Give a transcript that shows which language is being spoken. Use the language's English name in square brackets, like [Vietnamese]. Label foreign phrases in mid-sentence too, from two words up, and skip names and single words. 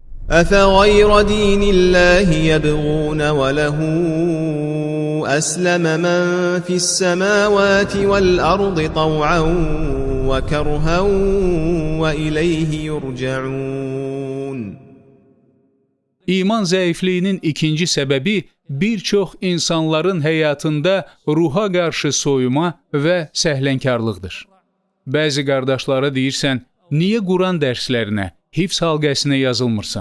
[Arabic] أفغير دين الله يبغون وله أسلم من في السماوات والأرض طوعا وكرها وإليه يرجعون. [Azerbaijani] İman zəifliyinin ikinci səbəbi bir çox insanların həyatında ruha qarşı soyuma və səhlənkarlıqdır. Bəzi qardaşlara deyirsən, niyə Quran dərslərinə, hifz halqəsinə yazılmırsan?